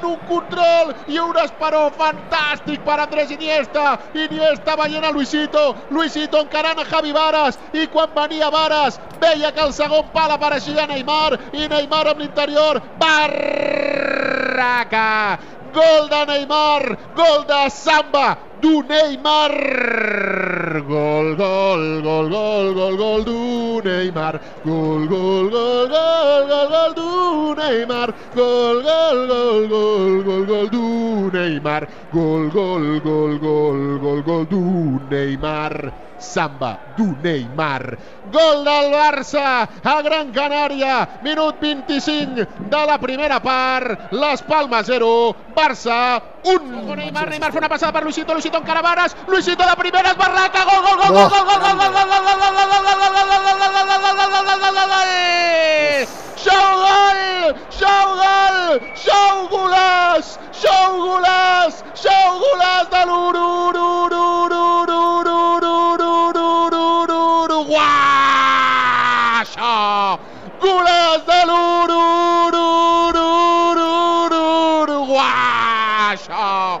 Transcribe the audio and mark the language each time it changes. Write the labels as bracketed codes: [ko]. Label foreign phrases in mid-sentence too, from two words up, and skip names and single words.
[ca] un control i un esperó fantàstic per Andrés Iniesta veient a Luisito encarant a Javi Varas, i quan venia Varas veia que al segon pal apareixia Neymar, i Neymar amb l'interior, barraca, gol de Neymar, gol de samba du Neymar, gol du Neymar, gol du Neymar, gol du Neymar, gol du Neymar, samba du Neymar, gol del Barça a Gran Canària, minut 25 de la primera part, Las Palmas 0, Barça 1. Neymar fa una passada per Luisito encara Varas, Luisito de primeres, barraca, gol, xou golaç de l'Uruguaixo, golaç de l'Uruguaixo.